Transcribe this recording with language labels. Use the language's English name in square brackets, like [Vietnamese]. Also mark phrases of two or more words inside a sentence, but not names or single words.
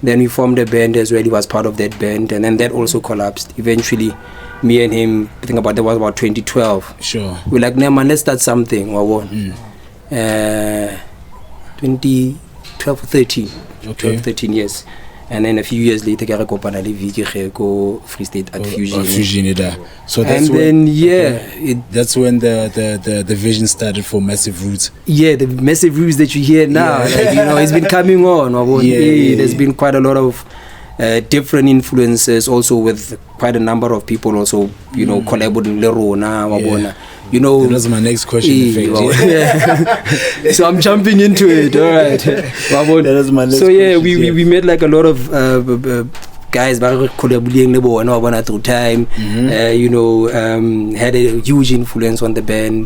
[English] Then we formed a band as well. He was part of that band, and then that also collapsed. Eventually, me and him, I think that was about 2012. Sure. We're like, nah, man, let's start something. 2012 or 13. Okay. 12, 13 years. And then a few years later, [Southern Sotho] ke re kopana le Vicky go [English] Free State at Fusion. Fusion, so that's and when, then that's when the vision started for Massive Roots. Yeah, the Massive Roots that you hear now, it's been coming on. There's been quite a lot of different influences, also with quite a number of people also, collaborating [Southern Sotho] le rona, [English] that was my next question. So I'm jumping into it. All right. That was my next so question, we made like a lot of guys collaborating through time. Had a huge influence on the band.